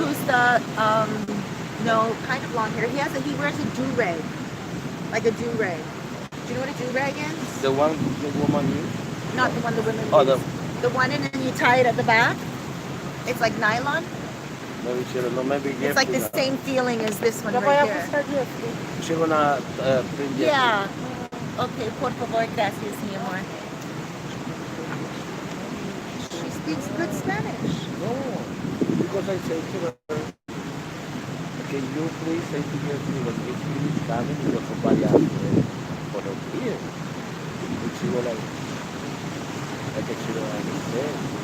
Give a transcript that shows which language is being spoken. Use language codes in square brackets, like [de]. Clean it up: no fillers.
[en] Gusta, no, kind of long hair. He wears a do-rag. Like a do-rag. Do you know what a do-rag is? The one the woman used? Not the one the women Oh, use. The one and then you tie it at the back. It's like nylon. Maybe she don't know. Maybe It's like the same feeling as this one right here. She gonna bring Jeffrey. Yeah. [es] Okay, por favor, gracias, mi amor. [en] She speaks good Spanish. No, because I say to her, can you please say to Jeffrey when he's finished coming because somebody asked for her beer? And she was like, I think she don't understand.